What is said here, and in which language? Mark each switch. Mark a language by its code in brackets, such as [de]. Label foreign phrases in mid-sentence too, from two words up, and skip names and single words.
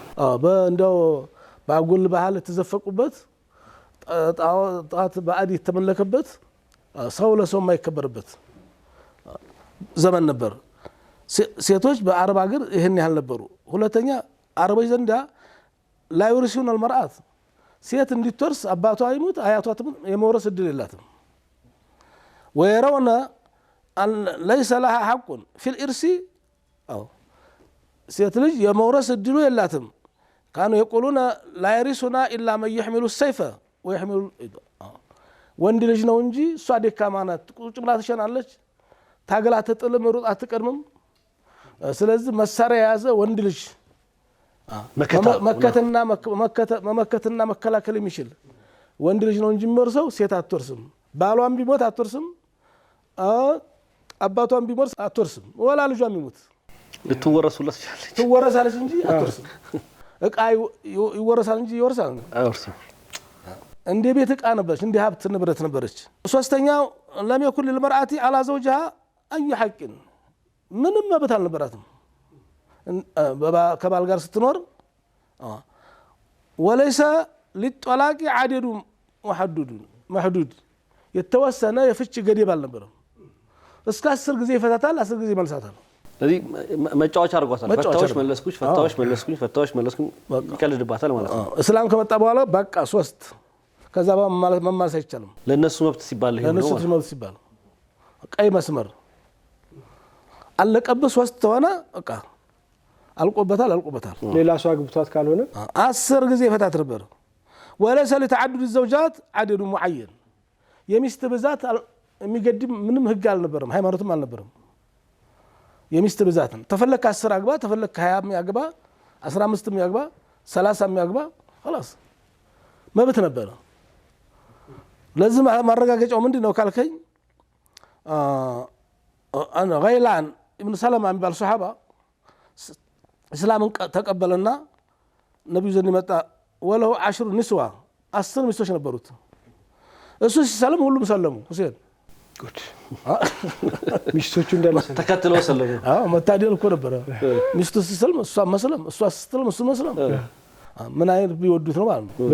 [am] በእንደው ባጉል ባህል የተዘፈቁበት፣ ጣት ባዕድ የተመለከበት፣ ሰው ለሰው የማይከበርበት ዘመን ነበር። ሴቶች በአረብ ሀገር ይሄን ያህል ነበሩ። ሁለተኛ አረቦች ዘንዳ [ar] لا يورثون المرأة [am] ሴት እንድትወርስ አባቷ ይሙት አያቷ የመውረስ እድል የላትም። [ar] ويرون أن ليس لها حق في الإرث [am] ሴት ልጅ የመውረስ እድሉ የላትም። [ar] كانوا يقولون لا يرثنا إلا من يحمل السيف ويحمل [am] ወንድ ልጅ ነው እንጂ እሷ ደካማ ናት፣ ቁጭ ብላ ትሸናለች፣ ታገላ ትጥልም፣ ሩጥ አትቀድምም። ስለዚህ መሳሪያ የያዘ ወንድ ልጅ መከተና መከላከል የሚችል ወንድ ልጅ ነው እንጂ የሚወርሰው ሴት አትወርስም። ባሏም ቢሞት አትወርስም፣ አባቷም ቢሞት አትወርስም። ወላ ልጇም ይሞት ትወረሳለች እንጂ አትወርስም። እቃ ይወረሳል እንጂ ይወርሳል አይወርስም። እንደ ቤት እቃ ነበረች፣ እንደ ሀብት ንብረት ነበረች። ሶስተኛው [ar] لم يكن للمرأة على زوجها أي حق [am] ምንም መብት አልነበራትም ከባል ጋር ስትኖር [ar] وليس للطلاق عدد محدود [am] የተወሰነ የፍች ገደብ አልነበረም እስከ 10 ጊዜ ይፈታታል 10 ጊዜ መልሳታል ስለዚህ መጫወቻ አድርጓታል ፈታዎች መለስኩኝ ይቀልድባታል ማለት ነው እስላም ከመጣ በኋላ በቃ 3 ከዛ መማለስ አይቻልም ለነሱ መብት ሲባል ይሄ ነው ለነሱ መብት ሲባል ቀይ መስመር አለቀብህ 3 ተሆነ በቃ አልቆበታል ሌላ ሰው አግብቷት ካልሆነ 10 ጊዜ ይፈታት ነበር [ar] وليس لتعدد الزوجات عدد معين [am] የሚስት ብዛት የሚገድም ምንም ህግ አልነበረም ሃይማኖትም አልነበረም የሚስት ብዛትን ተፈለክ 10 አግባ ተፈለክ 20 ያግባ 15 ያግባ 30 ያግባ خلاص መብት ነበር ለዚህ ማረጋገጫው ምንድነው ካልከኝ انا غيلان ابن سلمة የሚባል ሱሐባ እስላምን ተቀበለና ነብዩ ዘንድ መጣ [ar] وله 10 نسوة [am] 10 ሚስቶች ነበሩት እሱ ሲሰለም ሁሉም ሰለሙ ሁሴን ጉድ ሚስቶቹ እንዳለ ተከትለው ሰለሙ መታደል እኮ ነበር ሚስቱ ሲሰለም እሷ መስለም እሷ ስትሰለም እሱ መስለም ምን አይነት ቢወዱት ነው ማለት ነው